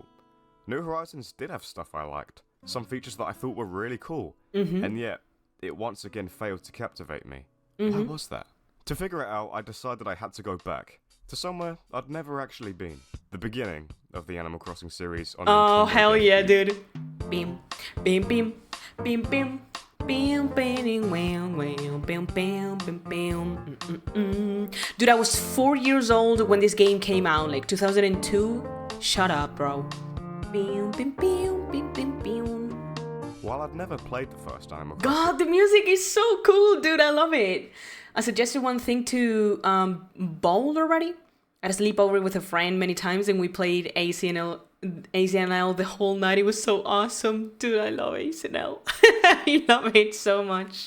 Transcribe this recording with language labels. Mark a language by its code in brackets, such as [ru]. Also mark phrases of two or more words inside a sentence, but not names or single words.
[en] New Horizons did have stuff I liked, some features that I thought were really cool, and yet, it once again failed to captivate me. Why was that? To figure it out, I decided I had to go back to somewhere I'd never actually been. The beginning of the Animal Crossing series on Oh, Nintendo hell GameCube. yeah, dude. Bim, bim, bim, bim, bim. Bam, bam, wham, wham, bam, bam, bam, bam. Dude, I was 4 years old when this game came out, like 2002. Shut up, bro. Bam, bam, bam, bam, bam, bam. While I'd never played the first Animal Crossing, God, the music is so cool, dude. I love it. I suggested one thing to Bold already. I had a sleepover with a friend many times, and we played ACNH ACNL the whole night. It was so awesome. Dude, I love ACNL. I love it so much.